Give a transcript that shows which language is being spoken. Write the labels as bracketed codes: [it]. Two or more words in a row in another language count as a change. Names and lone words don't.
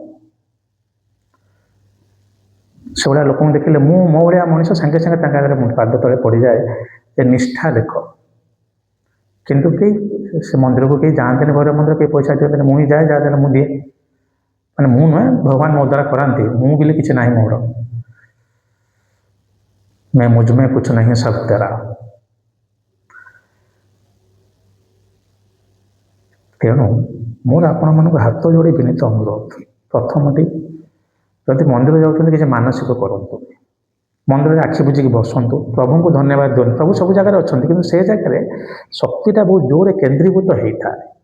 [or] ସେଭଳିଆ ଲୋକଙ୍କୁ ଦେଖିଲେ ମୋ ଭଳିଆ ମଣିଷ ସାଙ୍ଗେ ସାଙ୍ଗେ ତାଙ୍କ ଆଗରେ ପାଦ ତଳେ ପଡ଼ିଯାଏ ଯେ ନିଷ୍ଠା ଦେଖ। କିନ୍ତୁ କେହି ସେ ମନ୍ଦିରକୁ କେହି ଯାଆନ୍ତିନି, ଭୈରବ ମନ୍ଦିର କେହି ପଇସା ଦିଅନ୍ତିନି। ମୁଁ ହିଁ ଯାଏ, ଯାହା ଦେଲେ ମୁଁ ଦିଏ। ମାନେ ମୁଁ ନୁହେଁ, ଭଗବାନ ମୋ ଦ୍ୱାରା କରାନ୍ତି। ମୁଁ ବୋଲି କିଛି ନାହିଁ ମୋର। [hi] मैं मुझ में कुछ नहीं सब तेरा। [or] ତେଣୁ ମୋର ଆପଣମାନଙ୍କୁ ହାତ ଯୋଡ଼ି ବିନୀତ ଅନୁରୋଧ, ପ୍ରଥମଟି ଯଦି ମନ୍ଦିର ଯାଉଛନ୍ତି କିଛି ମାନସିକ କରନ୍ତୁ। ମନ୍ଦିରରେ ଆଖି ବୁଜିକି ବସନ୍ତୁ, ପ୍ରଭୁଙ୍କୁ ଧନ୍ୟବାଦ ଦିଅନ୍ତୁ। ପ୍ରଭୁ ସବୁ ଜାଗାରେ ଅଛନ୍ତି, କିନ୍ତୁ ସେ ଜାଗାରେ ଶକ୍ତିଟା ବହୁତ ଜୋରରେ କେନ୍ଦ୍ରୀଭୂତ ହେଇଥାଏ।